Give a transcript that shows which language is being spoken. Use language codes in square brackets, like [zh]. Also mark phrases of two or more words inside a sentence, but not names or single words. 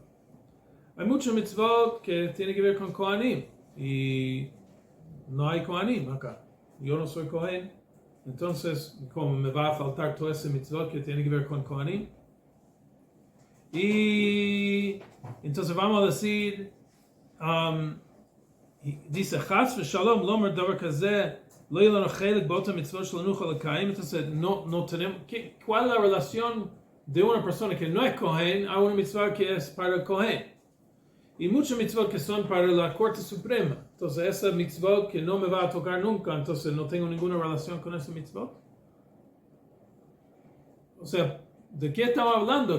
[es] Hay muchos mitzvot que tienen que ver con Kohanim, y no hay Kohanim acá. Yo no soy Kohen, entonces, como me va a faltar todo ese mitzvot que tiene que ver con Kohanim. Y entonces vamos a decir, dice, [he] חס ושלום לומר דבר כזה, לא יהא לנו חלק באותם מצוות של נוחה לקיים. [es] Entonces, no tenemos, ¿cuál es la relación de una persona que no es Kohen a una mitzvah que es para el Kohen? Y muchos mitzvot que son para la Corte Suprema. Entonces, esa mitzvot que no me va a tocar nunca, entonces no tengo ninguna relación con ese mitzvot. O sea, ¿de qué estamos hablando?